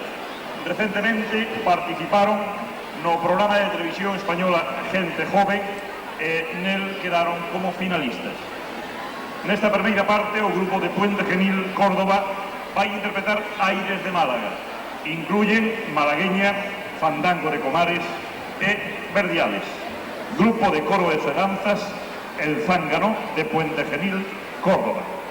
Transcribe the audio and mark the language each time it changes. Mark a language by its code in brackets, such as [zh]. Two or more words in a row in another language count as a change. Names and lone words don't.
[gl] Recentemente participaron no programa de televisión española Gente Joven e nel quedaron como finalistas. Nesta primeira parte, o grupo de Puente Genil, Córdoba, vai interpretar Aires de Málaga. [es] Incluyen Malagueña, [gl] Fandango de Comares e Verdiales. Grupo de coro e danzas El Zángano de Puente Genil, Córdoba.